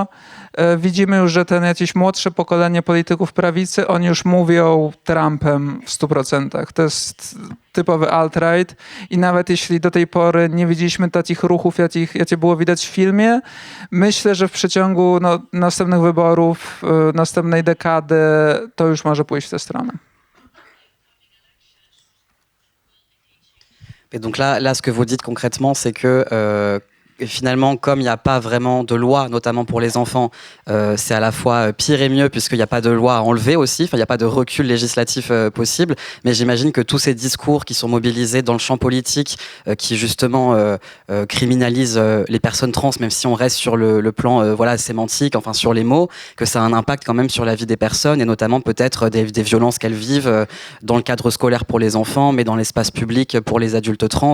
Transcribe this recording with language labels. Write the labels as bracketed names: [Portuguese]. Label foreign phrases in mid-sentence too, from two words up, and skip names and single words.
[Polish] Widzimy już, że jakieś młodsze pokolenie polityków prawicy, oni już mówią Trumpem w 100%. To jest typowy alt-right i nawet jeśli do tej pory nie widzieliśmy takich ruchów, jakie było widać w filmie, myślę, że w przeciągu następnych wyborów, następnej dekady to już może pójść w tę stronę. [French] Et donc là, ce que vous dites concrètement, c'est que finalement, comme il n'y a pas vraiment de loi, notamment pour les enfants, c'est à la fois pire et mieux puisqu'il n'y a pas de loi à enlever aussi, il n'y a pas de recul législatif possible, mais j'imagine que tous ces discours qui sont mobilisés dans le champ politique, qui justement criminalisent les personnes trans, même si on reste sur le plan sémantique, enfin sur les mots, que ça a un impact quand même sur la vie des personnes et notamment peut-être des violences qu'elles vivent dans le cadre scolaire pour les enfants, mais dans l'espace public pour les adultes trans.